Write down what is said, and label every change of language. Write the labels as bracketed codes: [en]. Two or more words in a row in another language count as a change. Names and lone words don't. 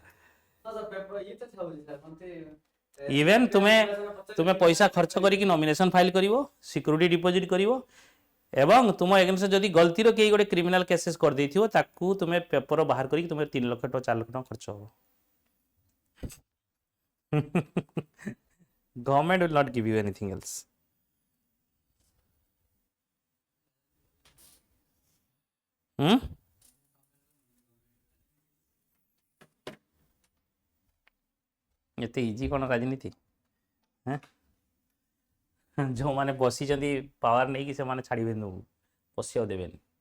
[or] ଇଭେନ୍ ତୁମେ ପଇସା ଖର୍ଚ୍ଚ କରିକି [en] nomination file [or] କରିବ, [en] security deposit [or] କରିବ, ଏବଂ ତୁମ ଏଗେନ୍ଷ୍ଟ ଯଦି ଗଲତିର କେହି ଗୋଟେ [en] criminal cases [or] କରିଦେଇଥିବ ତାକୁ ତୁମେ ପେପର ବାହାର କରିକି ତୁମେ 3 ଲକ୍ଷ ଟଙ୍କା 4 ଲକ୍ଷ ଟଙ୍କା ଖର୍ଚ୍ଚ ହେବ। [en] ଗଭର୍ଣ୍ଣମେଣ୍ଟ will not give you anything else. [or] ଏତେ ଇଜି କ'ଣ ରାଜନୀତି? ଯେଉଁମାନେ ବସିଛନ୍ତି ପାୱାର ନେଇକି ସେମାନେ ଛାଡ଼ିବେନି, ପଶିବାକୁ ଦେବେନି।